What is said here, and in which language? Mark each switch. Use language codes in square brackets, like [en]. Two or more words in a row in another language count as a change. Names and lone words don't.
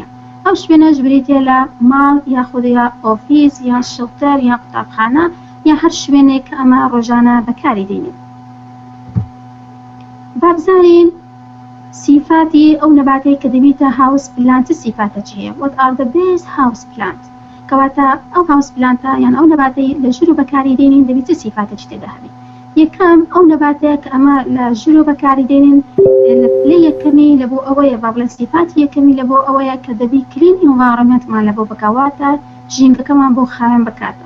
[ckb] ئەو شوێنەش بریتیە لە ماڵ یاخود یا ئۆفیس یا شڵتەر یا قوتابخانە یا هەر شوێنێک کە ئەمە ڕۆژانە بەکاری دێنێت. با بزانین سیفاتی ئەو نەباتەی کە دەبیتە [en] house plant [ckb] سیفاتە چییە؟ [en] What are the best house plant؟ [ckb] کەواتە ئەو [en] house plantە [ckb] یان ئەو نەباتەی لە ژوور و بەکاری دێنین دەبێت سیفاتێکی تێدا هەبێت. یەکەم ئەو نەباتەیە کە ئەمە لە ژوور و بەکاری دێنین لە پلەی یەکەمی لە بۆ ئەوەیە با بڵێن سیفاتی یەکەمی لە بۆ ئەوەیە کە دەبی [en] clean environmentمان [ckb] لە بۆ بکەواتە ژینگەکەمان بۆ خاوێن بکاتەوە.